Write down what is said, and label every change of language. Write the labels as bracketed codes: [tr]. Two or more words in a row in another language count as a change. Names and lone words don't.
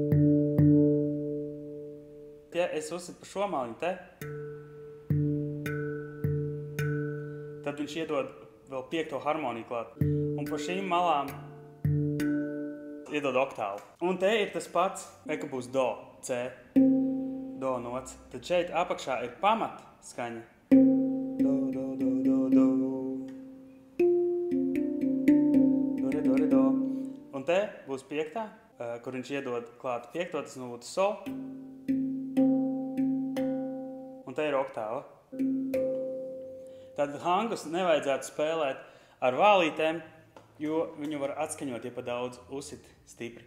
[lv] Ja es uzsitu pa šo maliņu te, tad viņš iedod vēl 5. harmoniju klāt. Un pa šīm malām iedod oktāvu. Un te ir tas pats, ka būs do, C, do nots. Tad šeit apakšā ir pamat skaņa. Do, do, do, do, do. Do, re, do, re, do. Un te būs 5, kur viņš iedod klāt 5, tas būtu sol. Un te ir oktāva. Tad hangus nevajadzētu spēlēt ar vālītēm, jo viņu var atskaņot, ja pa daudz uzsit stipri.